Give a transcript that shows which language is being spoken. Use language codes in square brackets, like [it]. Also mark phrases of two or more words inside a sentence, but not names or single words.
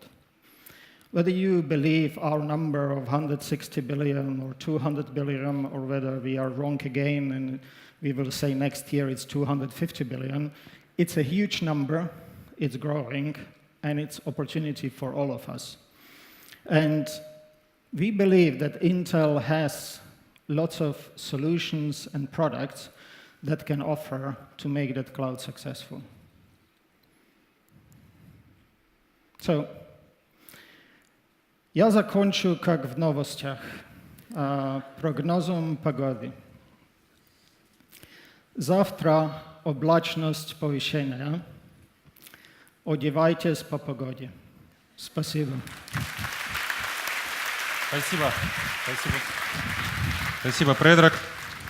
[en] Whether you believe our number of 160 billion or 200 billion, or whether we are wrong again and we will say next year it's 250 billion, it's a huge number, it's growing, and it's opportunity for all of us. And we believe that Intel has lots of solutions and products that can offer to make that cloud successful. So, [pl] ja zakończę jak w nowościach, prognozą pogody. [ru] Завтра облачность повышения. Одевайтесь по погоде. Спасибо. Спасибо. Спасибо. Спасибо, Предрак.